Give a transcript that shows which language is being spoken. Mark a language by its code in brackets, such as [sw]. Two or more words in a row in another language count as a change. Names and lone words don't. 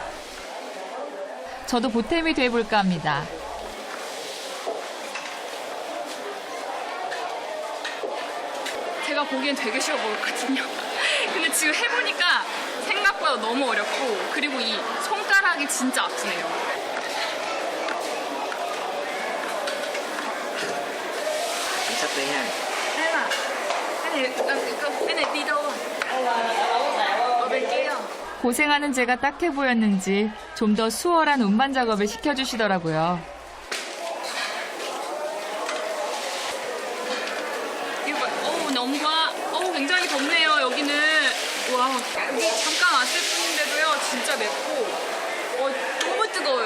[ko] 저도 보탬이 돼볼까 합니다. 제가 보기엔 되게 쉬워 보였거든요. 근데 지금 해보니까 생각보다 너무 어렵고 그리고 이 손가락이 진짜 아프네요. [vi] Sắp đi ha. cái này đi đâu? ở bên kia. [ko] 고생하는 제가 딱해 보였는지 좀 더 수월한 운반 작업을 시켜주시더라고요. 이거 봐. 어우 너무 어우 굉장히 덥네요. 여기는 와 여기 잠깐 왔을 뿐인데도요 진짜 맵고 너무 뜨거워요.